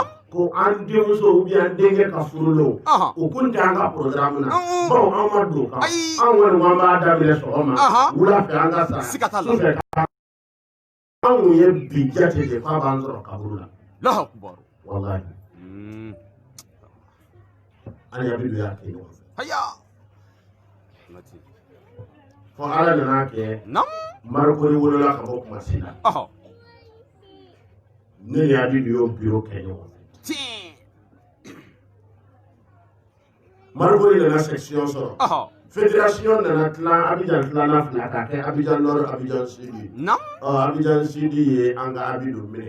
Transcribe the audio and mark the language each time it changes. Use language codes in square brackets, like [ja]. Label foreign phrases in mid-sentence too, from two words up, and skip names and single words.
[bm] Ko an denmuso an denkɛ ka furu lo. O kun tɛ an ka programme na. Bawo an ma don kan. An kɔni ko an b'a daminɛ sɔgɔma. Wula fɛ an ka sa. Sufɛ ka. An kun ye bi jate de f'a b'an sɔrɔ kaburu la. [ar] الله أكبر. [bm] Wallahi. an ya bi ya ke ɲɔgɔn fɛ haya fo ala nana kɛ marikori wolola ka bɔ kumasi la ne ni Abidu y'o biro kɛ ɲɔgɔn fɛ marikori nana section sɔrɔ fédération nana tilan Abidjan tilanna fila k'a kɛ Abidjan Nord Abidjan Sud Abidjan Sud ye an ka Abidu minɛ